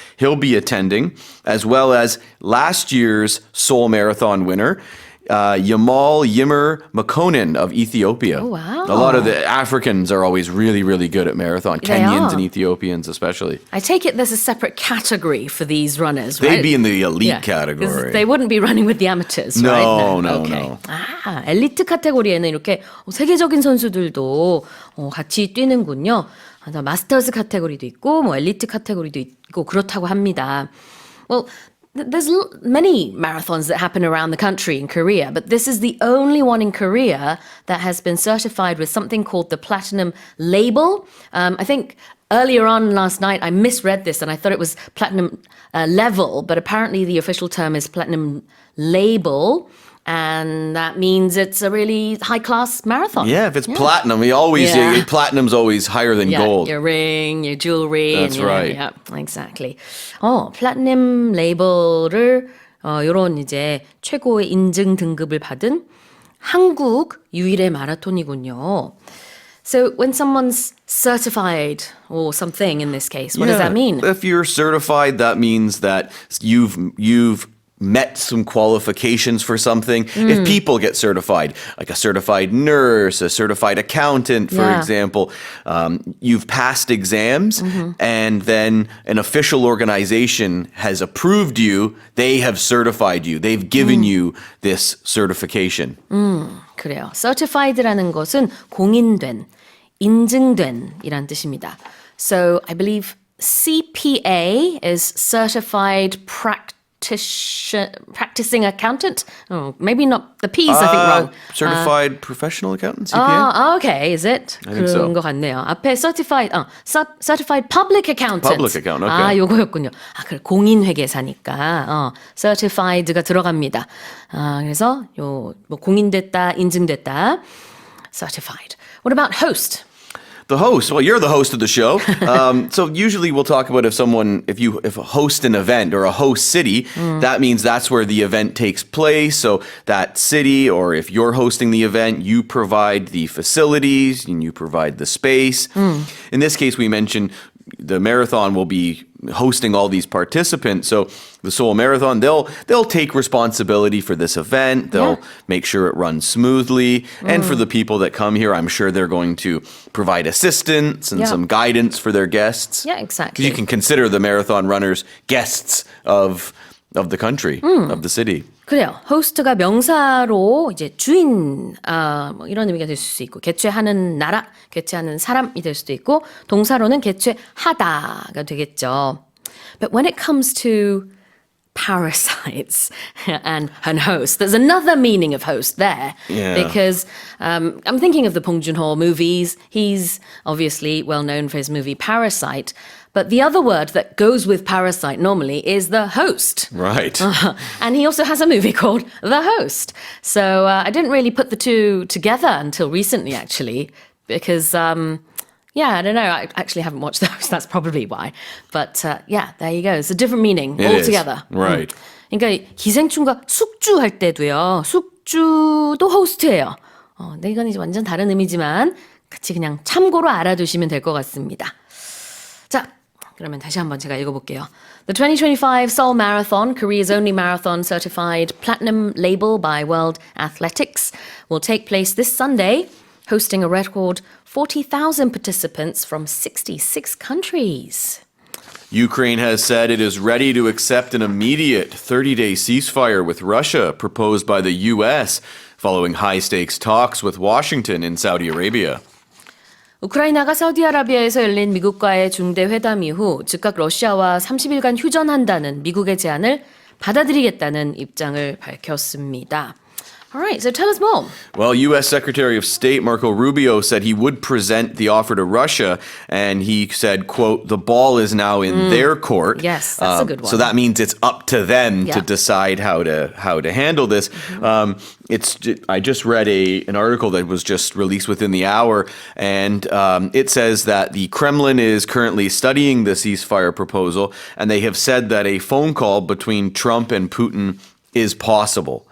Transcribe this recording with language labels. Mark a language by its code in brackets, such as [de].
[en] He'll be attending, as well as last year's Seoul Marathon winner, Yamal Yimmer Makonnen of Ethiopia. Oh, wow. A lot of the Africans are always really, really good at marathon. They Kenyans are. and Ethiopians especially. I take it there's a separate category for these runners, right? They'd be in the elite Yeah, 'cause category. They wouldn't be running with the amateurs, No, right? no, okay. no. [ko] 아, 엘리트 카테고리에는 이렇게 세계적인 선수들도 같이 뛰는군요. 마스터즈 카테고리도 있고, 뭐 엘리트 카테고리도 있고 그렇다고 합니다. [en] Well, there's many marathons that happen around the country in Korea, but this is the only one in Korea that has been certified with something called the Platinum Label. I think earlier on last night I misread this and I thought it was Platinum Level, but apparently the official term is Platinum Label. And that means it's a really high-class marathon. Yeah, if it's platinum, we always Yeah. platinum's always higher than Yeah, gold. your ring, your jewelry. That's and, right. Yeah, exactly. [ko] 플래티넘 레이블을 요런 이제 최고의 인증 등급을 받은 한국 유일의 마라톤이군요. [en] So when someone's certified or something in this case, what does that mean? If you're certified, that means that you've met some qualifications for something. If people get certified, like a certified nurse, a certified accountant, for Yeah. example, you've passed exams and then an official organization has approved you. They have certified you. They've given you this certification. [ko] 그래요. certified라는 것은 공인된, 인증된 이란 뜻입니다. [en] So I believe CPA is certified practicing accountant. Oh, maybe not the P's. I think wrong. Certified professional accountant, CPA? Okay, is it? I think so. [ko] 그런 것 같네요. 앞에 [en] certified public accountant. Public accountant, okay. [ko] 요거였군요. 그래 공인회계사니까 certified가 들어갑니다. 그래서 뭐 공인됐다, 인증됐다. [en] Certified. What about host? The host. Well, you're the host of the show. So usually we'll talk about if a host an event or a host city, that means that's where the event takes place. So that city, or if you're hosting the event, you provide the facilities and you provide the space. In this case, we mentioned the marathon will be hosting all these participants. So the Seoul Marathon, they'll take responsibility for this event. They'll make sure it runs smoothly. And for the people that come here, I'm sure they're going to provide assistance and Yeah. some guidance for their guests. Yeah, exactly. You can consider the marathon runners guests of the country, of the city. [ko] 그래요. 호스트가 명사로 이제 주인 뭐 이런 의미가 될 수 있고 개최하는 나라, 개최하는 사람이 될 수도 있고 동사로는 개최하다가 되겠죠. [en] But when it comes to parasites and host, there's another meaning of host there. Yeah. Because I'm thinking of the Bong Joon-ho movies. He's obviously well known for his movie Parasite. But the other word that goes with parasite normally is the host. Right. And he also has a movie called The Host. So I didn't really put the two together until recently, actually, because, I don't know. I actually haven't watched The Host. That's probably why. But there you go. It's a different meaning It is. altogether. Right. [ko] 그러니까 기생충과 숙주 할 때도요. 숙주도 호스트예요. 근데 이건 이제 완전 다른 의미지만 같이 그냥 참고로 알아두시면 될 것 같습니다. 자, 그러면 다시 한번 제가 읽어볼게요. [en] The 2025 Seoul Marathon, Korea's only marathon certified platinum label by World Athletics, will take place this Sunday, hosting a record 40,000 participants from 66 countries. Ukraine has said it is ready to accept an immediate 30-day ceasefire with Russia proposed by the U.S. following high-stakes talks with Washington in Saudi Arabia. [ko] 우크라이나가 사우디아라비아에서 열린 미국과의 중대 회담 이후 즉각 러시아와 30일간 휴전한다는 미국의 제안을 받아들이겠다는 입장을 밝혔습니다. [en] All right, so tell us more. Well, U.S. Secretary of State Marco Rubio said he would present the offer to Russia, and he said, quote, the ball is now in their court. Yes, that's a good one. So that means it's up to them Yeah. to decide how to handle this. I just read an article that was just released within the hour, and it says that the Kremlin is currently studying the ceasefire proposal, and they have said that a phone call between Trump and Putin is possible.